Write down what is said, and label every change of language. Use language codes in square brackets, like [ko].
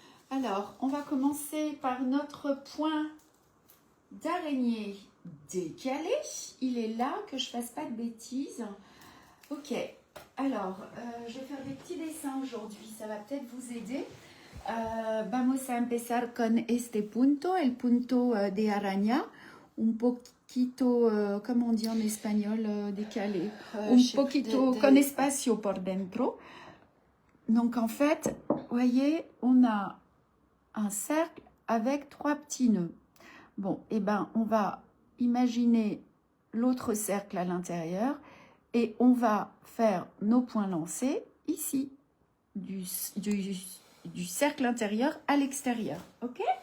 [fr] Alors, on va commencer par notre point d'araignée décalé. Il est là, que je fasse pas de bêtises. Ok. Alors, je vais faire des petits dessins aujourd'hui. Ça va peut-être vous aider. [es] Vamos a empezar con este punto, el punto de araña. Un poquito, [fr] comment on dit en espagnol, décalé. [es] Un poquito con espacio por dentro. [fr] Donc en fait, vous voyez, on a un cercle avec 3 petits nœuds. Bon, et ben on va imaginer l'autre cercle à l'intérieur et on va faire nos points lancés ici, du cercle intérieur à l'extérieur. Ok?